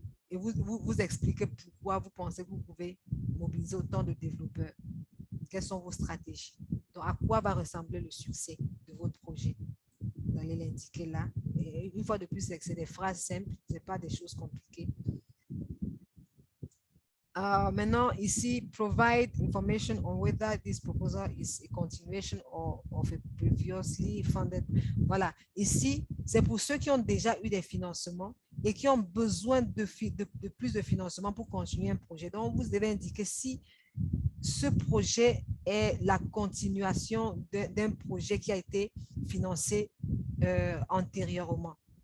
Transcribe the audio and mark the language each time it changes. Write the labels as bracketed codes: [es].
[fr] Et vous expliquez pourquoi vous pensez que vous pouvez mobiliser autant de développeurs. Quelles sont vos stratégies? Donc, à quoi va ressembler le succès de votre projet? Vous allez l'indiquer là. Et une fois de plus, c'est des phrases simples, ce n'est pas des choses compliquées. Maintenant, ici, [en] provide information on whether this proposal is a continuation of a previously funded. [fr] Voilà. Ici, c'est pour ceux qui ont déjà eu des financements et qui ont besoin de plus de financement pour continuer un projet. Donc, vous devez indiquer si ce projet est la continuation d'un projet qui a été financé antérieurement.